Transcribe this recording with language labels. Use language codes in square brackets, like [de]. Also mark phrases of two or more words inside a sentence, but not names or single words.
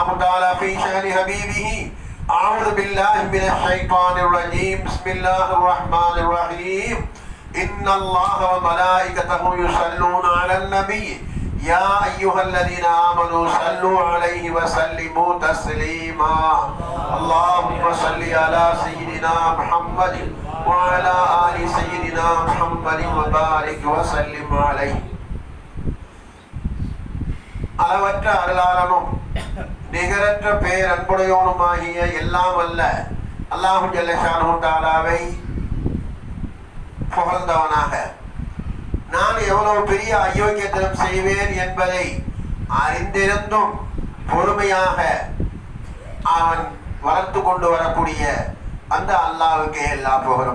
[ar] تعالى في شأن حبيبه أعوذ بالله من الشيطان الرجيم بسم الله الرحمن الرحيم إن الله وملائكته يصلون على النبي يا أيها الذين آمنوا صلوا عليه وسلموا تسليما اللهم صل على سيدنا محمد وعلى آل سيدنا محمد وبارك وسلم عليه [ta] அளவற்ற அருளாளனும் நிகரற்ற பேரன்புடையோனுமாகிய எல்லாம் அல்ல [ar] الله جل شأنه تعالى [ta] புகழ்ந்தவனாக நான் எவ்வளவு பெரிய அயோக்கியத்தனம் செய்வேன் என்பதை அறிந்திருந்தும் பொறுமையாக அவன் வளர்த்து கொண்டு வரக்கூடிய அந்த அல்லாஹ்வுக்கே எல்லா புகழும்.